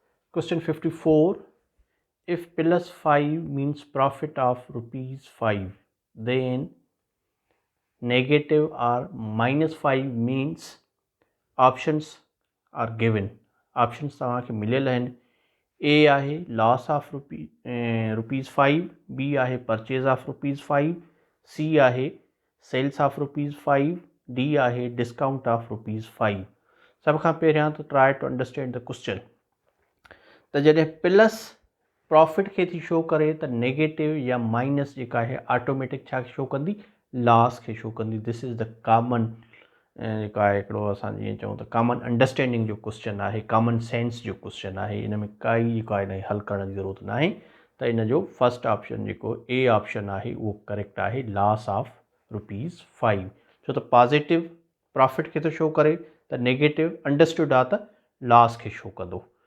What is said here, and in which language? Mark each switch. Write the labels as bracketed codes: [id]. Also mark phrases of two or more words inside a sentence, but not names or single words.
[en] Question 54. If plus 5 means profit of rupees 5, then negative or minus 5 means options are given. Options [sd] तव्हांखे मिलियल आहिनि. [en] A आहे loss of rupees 5, B आहे purchase of rupees 5, C आहे sales of rupees 5, D आहे discount of rupees 5. [sd] सब खां पहिरियां [en] तो try to understand the question. [sd] त जॾहिं [en] plus profit [sd] खे थी शो करे त नेगेटिव या माइनस जेका आहे ऑटोमेटिक छा शो कंदी, लॉस खे शो कंदी. [en] this is the common [sd] जेका आहे हिकिड़ो असां जीअं चऊं त [en] common understanding [sd] जो क्वेश्चन आहे, [en] common sense [sd] जो क्वेश्चन आहे. इन में काई जेको आहे हल करण जी ज़रूरत न आहे. त इन जो [en] first option [sd] जेको [en] A option [sd] आहे उहो करेक्ट आहे, [en] loss of rupees 5. [sd] छो त [en] positive profit [sd] खे थो शो करे त [en] negative understood [sd] आहे त लॉस खे शो कंदो.